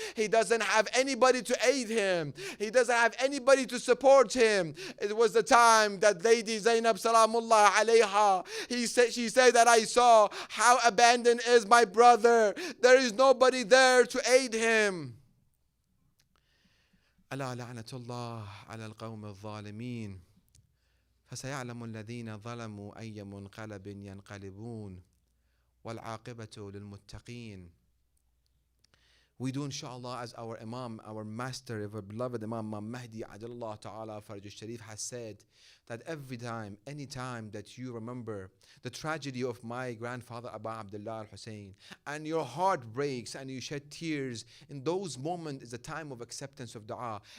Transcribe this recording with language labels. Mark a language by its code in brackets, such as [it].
[en] He doesn't have anybody to aid him. He doesn't have anybody to support him. It was the time that Lady Zainab Salamullah alayha, she said that I saw how abandoned is my brother. There is nobody there to aid him. [ar] ألا لعنة الله على القوم الظالمين فسيعلم الذين ظلموا أي منقلب ينقلبون والعاقبة للمتقين. [en] We do inshallah as our Imam, our master, our beloved Imam Al Mahdi Ajallah Ta'ala Faraj Sharif has said that every time, any time that you remember the tragedy of my grandfather Abu Abdullah Al-Hussein and your heart breaks and you shed tears, in those moments is a time of acceptance of dua.